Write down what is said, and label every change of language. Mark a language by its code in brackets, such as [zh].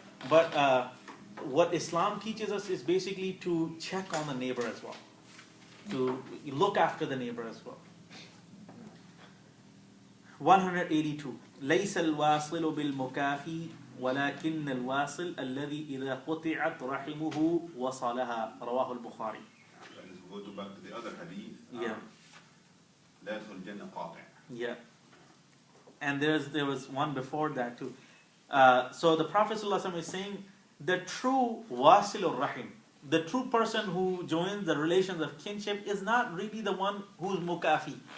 [en] But what Islam teaches us is basically to check on the neighbor as well, to look after the neighbor as well. 182. [ar] ليس الواصل بالمكافي ولكن الواصل الذي إذا قطعت رحمه وصلها. رواه البخاري. [en] Let's go back to the other hadith. Yeah. [ar] لا يدخل الجنة قاطع. [en] Yeah. And there was one before that too. So the Prophet ﷺ is saying, the true wasilur rahim, the true person who joins the relations of kinship, is not really the one who's mukafi.